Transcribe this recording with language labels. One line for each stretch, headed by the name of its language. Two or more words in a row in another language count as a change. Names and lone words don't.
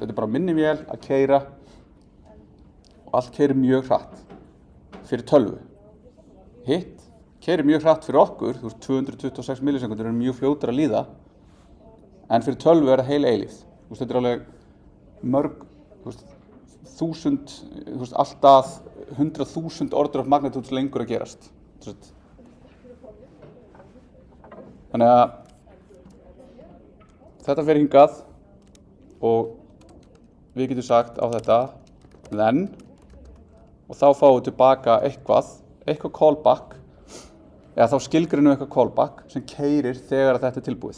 Icelandic: Þetta er bara minni vél að keyra og allt keyrir mjög hratt fyrir tölvu. Hitt keyrir mjög hratt fyrir okkur, 226 millisekundur eru mjög fljótar að líða, en fyrir tölvu er það heil eilífð. Þetta er alveg mörg, alltaf 100.000
English: order of magnitude
Icelandic: lengur að gerast. Þannig að þetta fer hingað og við getum sagt á þetta then og þá fáum við tilbaka eitthvað callback eða þá skilgreinum við eitthvað callback sem keyrir þegar þetta er tilbúið.